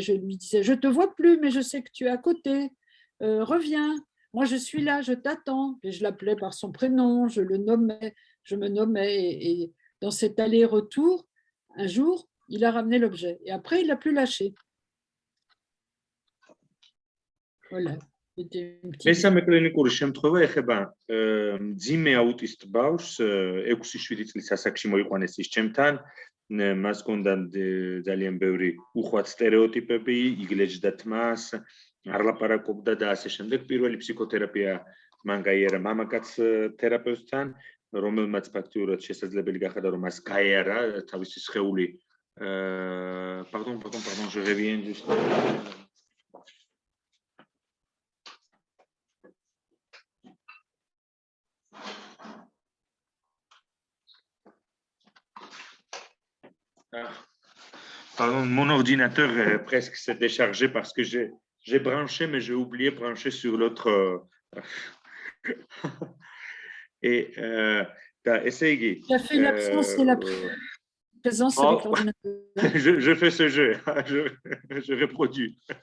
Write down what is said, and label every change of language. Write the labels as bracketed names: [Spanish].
[French] Je lui disais, je ne te vois plus, mais je sais que tu es à côté. Reviens. Moi, je suis là, je t'attends. Et je l'appelais par son prénom, je me nommais. Et dans cet aller-retour, un jour, il a ramené l'objet. Et après, il l'a plus lâché. Voilà. C'était une petite... [Georgian] მესამე კლინიკური შემთხვევა ეხება მძიმე აუტისტ ბავშვს 6-7 წლის ასაკში მოიყვანეს ის ჩემთან მას ჰქონდა ძალიან ბევრი უხვად სტერეოტიპები იგლეჯდა თმას არ ლაპარაკობდა და ასე შემდეგ პირველი ფსიქოთერაპია მან გაიარა მამაკაც თერაპევტთან რომელმაც ფაქტიურად შესაძლებელი გახადა რომ მას გაეარა თავისი სხეული [French] pardon je reviens juste Pardon, mon ordinateur presque s'est déchargé parce que j'ai branché, mais j'ai oublié de brancher sur l'autre. Et essayez. Tu as fait l'absence et la présence avec l'ordinateur. Je fais ce jeu, je reproduis.